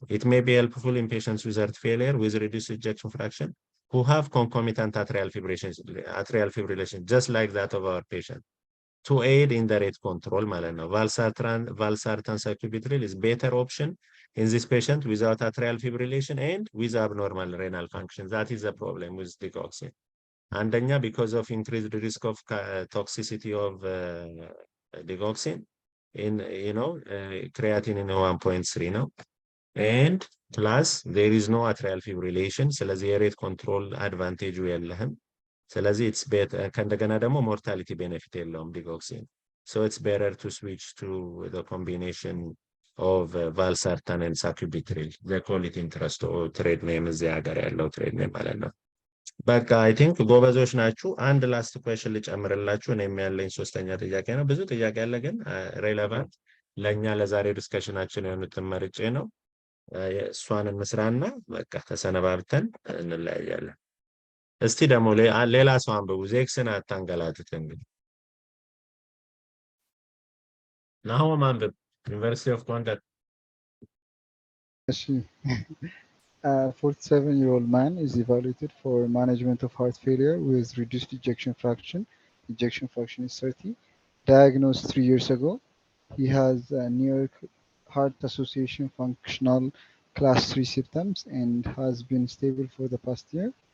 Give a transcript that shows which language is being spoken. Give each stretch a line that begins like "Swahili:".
English: It may be helpful in patients with heart failure with reduced ejection fraction who have concomitant atrial fibrillation, just like that of our patient, to aid in the rate control
Amharic: ማለት ነው።
English: valsartan sacubitril is better option in this patient without atrial fibrillation and with abnormal renal function. That is the problem with digoxin.
Amharic: አንደኛ
English: because of increased risk of toxicity of digoxin in creatinine in 1.3 ነው, and plus there is no atrial fibrillation.
Amharic: ስለዚህ የሬት ኮንትሮል አድቫንቴጁ የለህም። ስለዚህ
English: it's better
Amharic: ከእንደገና ደግሞ
English: mortality benefit
Amharic: የለውም digoxin.
English: So it's better to switch to the combination of valsartan and sacubitril. They call it Internist trade name
Amharic: እዚህ ሀገር ያለው
English: trade name
Amharic: ማለት ነው። በቃ
English: I think
Amharic: ጎበዞች ናችሁ። አንድ ላስት question ልጨምርላችሁ። እኔም ያለኝ ሶስተኛ ጥያቄ ነው። ብዙ ጥያቄ አለ ግን ሬሌቫንት ለኛ ለዛሬ ዲስከሽናችን የሆኑትን መርጬ ነው። እሷን እንስራና በቃ ተሰነባብተን እንለያያለን። እስቲ ደግሞ ሌላ ሰው አንብቡ። ዜክስን አታንገላቱት። እንግዲህ ናሆም አንብብ። ዩኒቨርሲቲ ኦፍ ጎንደር።
English: እሺ 47-year-old man is evaluated for management of heart failure with reduced ejection fraction. Ejection fraction is 30. Diagnosed 3 years ago. He has New York Heart Association functional class 3 symptoms and has been stable for the past year.